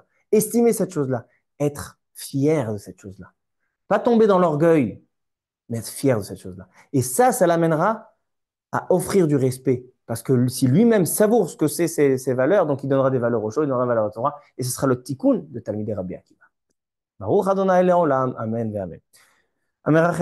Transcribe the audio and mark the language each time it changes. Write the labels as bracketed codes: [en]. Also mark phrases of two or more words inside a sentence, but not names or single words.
[fr] Estimer cette chose-là. Être fier de cette chose-là. Pas tomber dans l'orgueil, mais être fier de cette chose-là. Et ça l'amènera à offrir du respect. Parce que si lui-même savoure ce que c'est ses valeurs, donc il donnera des valeurs aux choses, il donnera des valeurs à la Torah, et ce sera le tikkun de Talmidei Rabbi Akiva. [he] ברוך ה' לעולם אמן ואמן.